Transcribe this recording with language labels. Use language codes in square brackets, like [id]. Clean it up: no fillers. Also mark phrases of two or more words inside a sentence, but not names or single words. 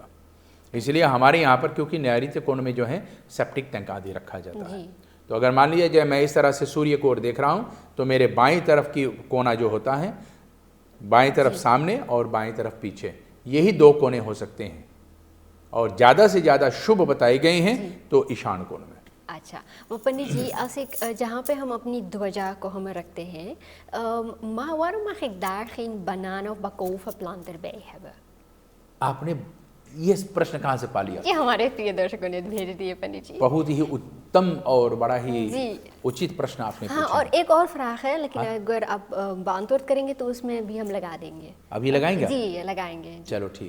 [hi] इसलिए हमारे यहाँ पर क्योंकि नैऋत्य कोण में जो है सेप्टिक टैंक आदि रखा जाता है, तो अगर मान लीजिए जब मैं इस तरह से सूर्य को ओर देख रहा हूँ तो मेरे बाईं तरफ की कोना जो होता है, बाईं तरफ सामने और बाईं तरफ पीछे, यही 2 कोने हो सकते हैं, और ज़्यादा से ज़्यादा शुभ बताए गए हैं तो ईशान कोण में। अच्छा, वो पंडित जी, [nl] als ik [hi] जहाँ पे हम अपनी ध्वजा को हम रखते हैं, [nl] maar waarom mag ik daar geen banaan of bakoven plant erbij hebben? [hi] आपने ये प्रश्न कहाँ से पा लिया? ये हमारे प्रिय दर्शकों ने भेज दिए पंडित जी। बहुत ही उत्तम और बड़ा ही जी। उचित प्रश्न आपने हाँ, पूछा। और एक और फ्राक है, लेकिन अगर आप बांतोड़ करेंगे तो उसमें भी हम लगा देंगे। अभी लगाएंगे? जी, लगाएंगे। चलो ठीक।